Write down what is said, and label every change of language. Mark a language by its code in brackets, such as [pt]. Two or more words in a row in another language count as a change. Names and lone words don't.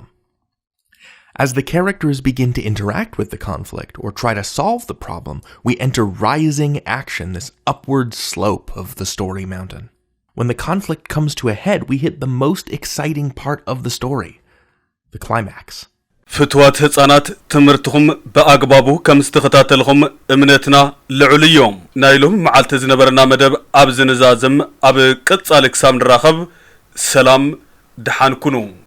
[en] As the characters begin to interact with the conflict or try to solve the problem, we enter rising action, this upward slope of the story mountain. When the conflict comes to a head, we hit the most exciting part of the story, the climax. [ti] ፍትዋት ህፃናት ትምህርትኩም በአግባቡ ከም ዝተከታተልኩም እምነትና ልዑል እዮም ናይሎም መዓልቲ ዝነበረና መደብ ኣብ ዝንዛዝም ኣብ ቅጻሊ ክሳብ ንራኸብ ሰላም ድሓን ኩኑ